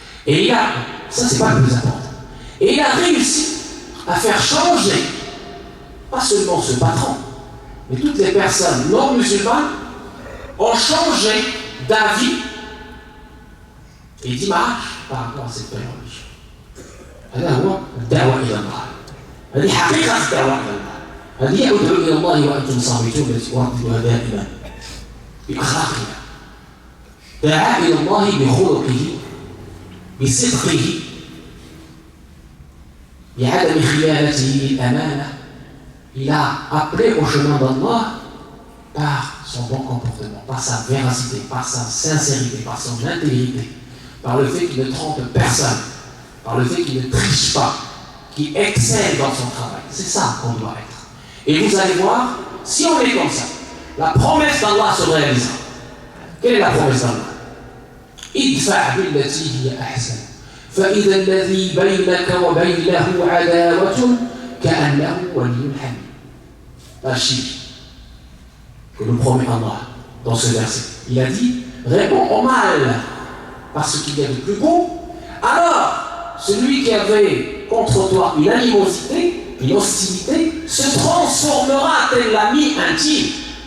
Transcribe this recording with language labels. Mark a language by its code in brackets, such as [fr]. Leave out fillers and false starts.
[fr] Et il a, ça c'est pas le plus important, et il a réussi à faire changer, pas seulement ce patron, mais toutes les personnes non musulmanes ont changé d'avis et d'image par rapport à cette belle religion. [ar] هذا هو الدعوة إلى الله. هذه حقيقة الدعوة إلى الله. هذه ادعوا إلى الله وأنتم صامتون التي أرددها دائما بأخلاقنا. دعا إلى الله بخلقه بصدقه بعدم خيانته للأمانة. [fr] Il a appelé au chemin d'Allah par son bon comportement, par sa véracité, par sa sincérité, par son intégrité, par le fait qu'il ne trompe personne, par le fait qu'il ne triche pas, qu'il excelle dans son travail. C'est ça qu'on doit être. Et vous allez voir, si on est comme ça, la promesse d'Allah se réalisera. Quelle est la promesse d'Allah? [ar] idfa' billati hiya ahsan فإذا الذي بينك وبينه عداوة كأنه ولي حميم. [fr] La chiffre que nous promet Allah dans ce verset. Il a dit, réponds au mal par ce qu'il y a de plus beau. Alors, celui qui avait contre toi une animosité, une hostilité, se transformera tel l'ami intime.